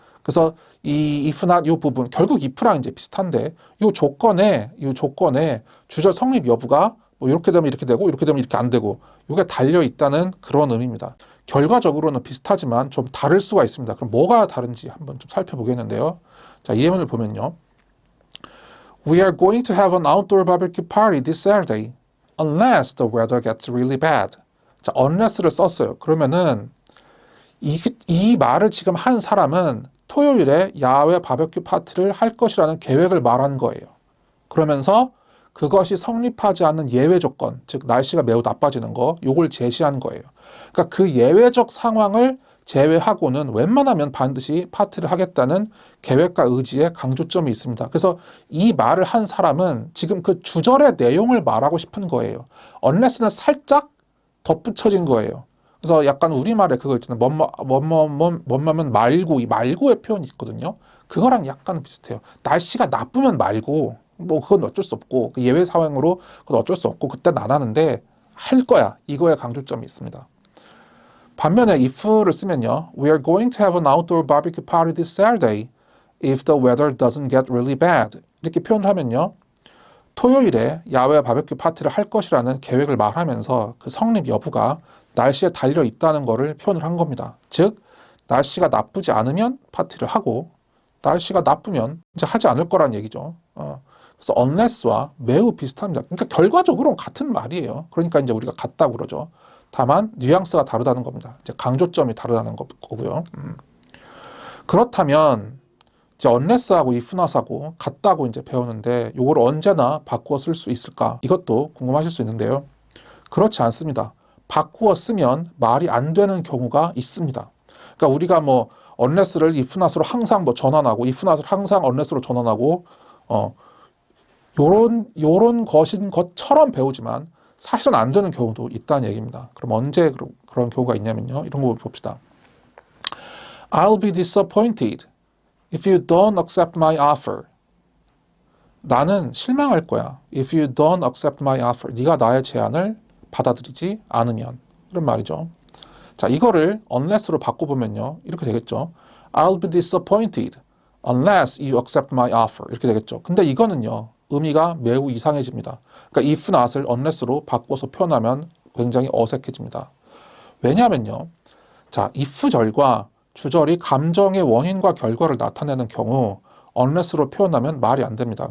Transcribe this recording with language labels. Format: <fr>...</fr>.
<ko>그래서 이 if not 이 부분 결국 if랑 이제 비슷한데 이 조건에 주절 성립 여부가 뭐 이렇게 되면 이렇게 되고 이렇게 되면 이렇게 안 되고 이게 달려 있다는 그런 의미입니다. 결과적으로는 비슷하지만 좀 다를 수가 있습니다. 그럼 뭐가 다른지 한번 좀 살펴보겠는데요. 자, 이 예문을 보면요.</ko> <en>We are going to have an outdoor barbecue party this Saturday unless the weather gets really bad.</en> <ko>자, unless를 썼어요. 그러면은 이 말을 지금 한 사람은 토요일에 야외 바베큐 파티를 할 것이라는 계획을 말한 거예요. 그러면서 그것이 성립하지 않는 예외 조건, 즉 날씨가 매우 나빠지는 거, 요걸 제시한 거예요. 그러니까 그 예외적 상황을 제외하고는 웬만하면 반드시 파티를 하겠다는 계획과 의지의 강조점이 있습니다. 그래서 이 말을 한 사람은 지금 그 주절의 내용을 말하고 싶은 거예요. unless는 살짝 덧붙여진 거예요. 그래서 약간 우리말에 그거 있잖아요. 뭐뭐면 말고, 이 말고의 표현이 있거든요. 그거랑 약간 비슷해요. 날씨가 나쁘면 말고, 뭐 그건 어쩔 수 없고, 그 예외 상황으로 그건 어쩔 수 없고, 그땐 안 하는데 할 거야. 이거에 강조점이 있습니다. 반면에 if를 쓰면요.</ko> <en>We are going to have an outdoor barbecue party this Saturday if the weather doesn't get really bad.</en> <ko>이렇게 표현을 하면요. 토요일에 야외 바베큐 파티를 할 것이라는 계획을 말하면서 그 성립 여부가 날씨에 달려 있다는 것을 표현을 한 겁니다. 즉, 날씨가 나쁘지 않으면 파티를 하고 날씨가 나쁘면 이제 하지 않을 거란 얘기죠. 그래서 unless와 매우 비슷합니다. 그러니까 결과적으로는 같은 말이에요. 그러니까 이제 우리가 같다고 그러죠. 다만 뉘앙스가 다르다는 겁니다. 이제 강조점이 다르다는 거고요. 그렇다면 이제 unless하고 if not하고 같다고 이제 배우는데 이걸 언제나 바꾸어 쓸 수 있을까? 이것도 궁금하실 수 있는데요. 그렇지 않습니다. 바꾸어 쓰면 말이 안 되는 경우가 있습니다. 그러니까 우리가 뭐 unless를 if not으로 항상 뭐 전환하고 if not을 항상 unless로 전환하고 요런 것인 것처럼 배우지만 사실은 안 되는 경우도 있다는 얘기입니다. 그럼 언제 그런 경우가 있냐면요. 이런 거 봅시다.</ko> <en>I'll be disappointed if you don't accept my offer.</en> <ko>나는 실망할 거야.</ko> <en>If you don't accept my offer.</en> <ko>네가 나의 제안을 받아들이지 않으면. 이런 말이죠. 자, 이거를 unless로 바꿔보면요. 이렇게 되겠죠.</ko> <en>I'll be disappointed unless you accept my offer.</en> <ko>이렇게 되겠죠. 근데 이거는요. 의미가 매우 이상해집니다. 그러니까 if not을 unless로 바꿔서 표현하면 굉장히 어색해집니다. 왜냐하면요. 자, if 절과 주절이 감정의 원인과 결과를 나타내는 경우 unless로 표현하면 말이 안 됩니다.</ko>